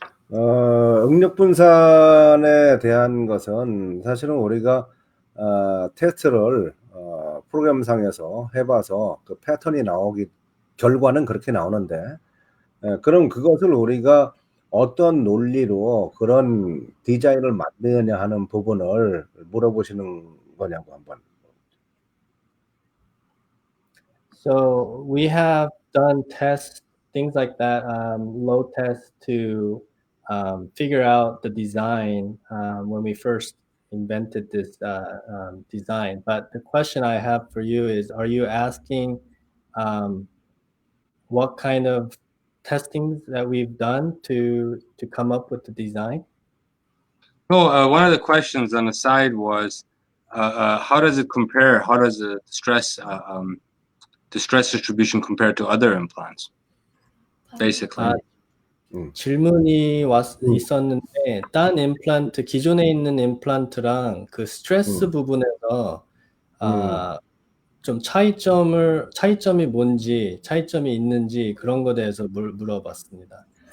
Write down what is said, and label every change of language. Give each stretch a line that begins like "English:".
Korean: 응력 분산에 대한 것은 사실은 우리가 테스트를 프로그램상에서 해봐서 그 패턴이 결과는 그렇게 나오는데, 그럼 그것을 우리가 어떤 논리로 그런 디자인을 만드느냐 하는 부분을 물어보시는 거냐고 한번.
English: So we have done tests, things like that, load tests to figure out the design when we first invented this design. But the question I have for you is, are you asking what kind of testings that we've done to come up with the design? No, one of the questions on the side was, how does it compare? How does the stress distribution compare to other implants? Basically.
Korean: 질문이 있었는데, 딴 임플란트, 기존에 있는 임플란트랑 그 스트레스 부분에서 좀 차이점이 뭔지, 차이점이 있는지 그런 거에 대해서 물어봤습니다.